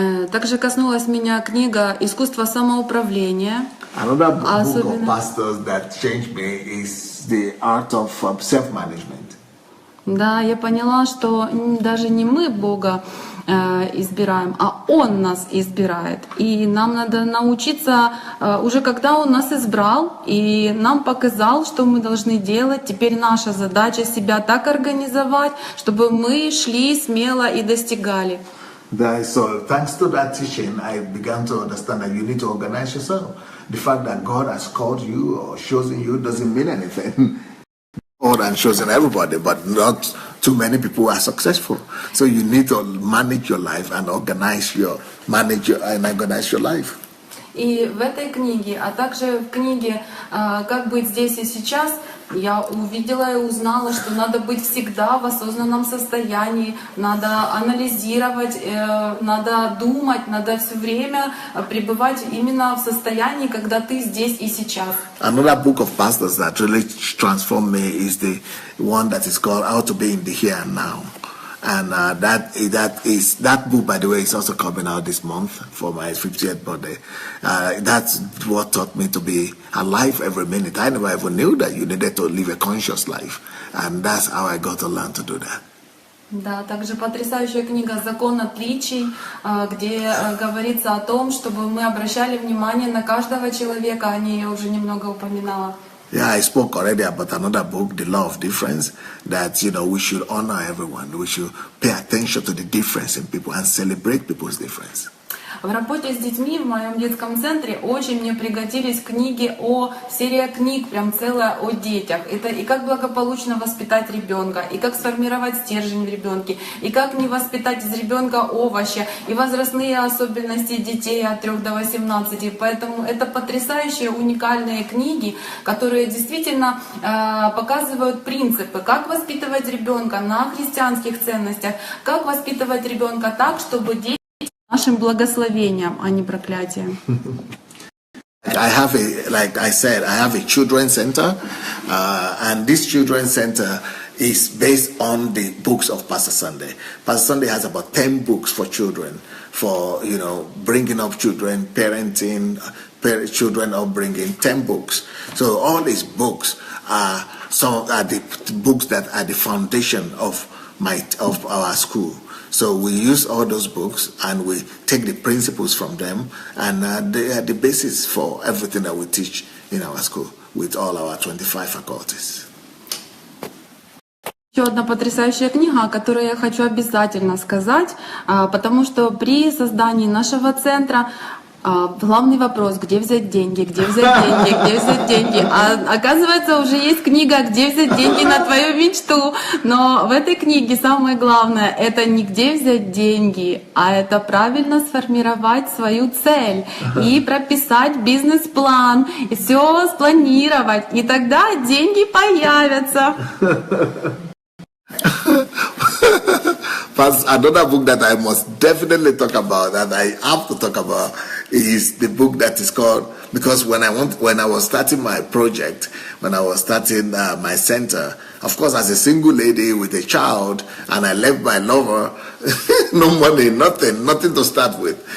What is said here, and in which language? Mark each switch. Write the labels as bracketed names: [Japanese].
[Russian] Также коснулась меня книга «Искусство самоуправления». [English] Another book of pastors that changed me is the art of self-management. [Russian] Да, я поняла, что даже не мы Бога избираем, а Он нас избирает. И нам надо научиться, уже когда Он нас избрал и нам показал, что мы должны делать, теперь наша задача себя так организовать, чтобы мы шли смело и достигали. [English] So thanks to that teaching, I began to understand that you need to organize yourself. The fact that God has called you or chosen you doesn't mean anything. God has chosen everybody, but not too many people are successful. So you need to manage your life and organize your life. [Russian] И в этой книге, а также в книге «Как быть здесь и сейчас» я увидела и узнала, что надо быть всегда в осознанном состоянии, надо анализировать, надо думать, надо все время пребывать именно в состоянии, когда ты здесь и сейчас. [English] Another book of pastors that really transformed me is the one that is called How to Be in the Here and Now. And that book, by the way, is also coming out this month for my 50th birthday. That's what taught me to be alive every minute. I never ever knew that you needed to live a conscious life. And that's how I got to learn to do that. [Russian] Да, также потрясающая книга «Закон отличий», где говорится о том, чтобы мы обращали внимание на каждого человека, о ней я уже немного упоминала. [English] Yeah, I spoke already about another book, The Law of Difference, that, we should honor everyone. We should pay attention to the difference in people and celebrate people's difference. [Russian] В работе с детьми в моем детском центре очень мне пригодились книги серия книг, прям целая о детях. Это и как благополучно воспитать ребенка, и как сформировать стержень в ребенке, и как не воспитать из ребенка овощи, и возрастные особенности детей от 3 до 18. Поэтому это потрясающие, уникальные книги, которые действительно показывают принципы, как воспитывать ребенка на христианских ценностях, как воспитывать ребенка так, чтобы дети нашим благословением, а не проклятием. [English] Like I said, I have a children's center, and this children's center is based on the books of Pastor Sandey. Pastor Sandey has about 10 books for children, for bringing up children, parenting, children upbringing, 10 books. So all these books are the books that are the foundation of our school. So we use all those books and we take the principles from them, and they are the basis for everything that we teach in our school with all our 25 faculties. [Russian] Еще одна потрясающая книга, о которой я хочу обязательно сказать, потому что при создании нашего центра главный вопрос: где взять деньги, где взять деньги, где взять деньги. А оказывается, уже есть книга «Где взять деньги на твою мечту». Но в этой книге самое главное — это не где взять деньги, а это правильно сформировать свою цель и прописать бизнес-план, и все спланировать, и тогда деньги появятся. [English] Another book that I must definitely talk about, that I have to talk about, is the book that is called, because when I was starting my project, when I was starting my center, of course, as a single lady with a child, and I left my lover, no money, nothing to start with.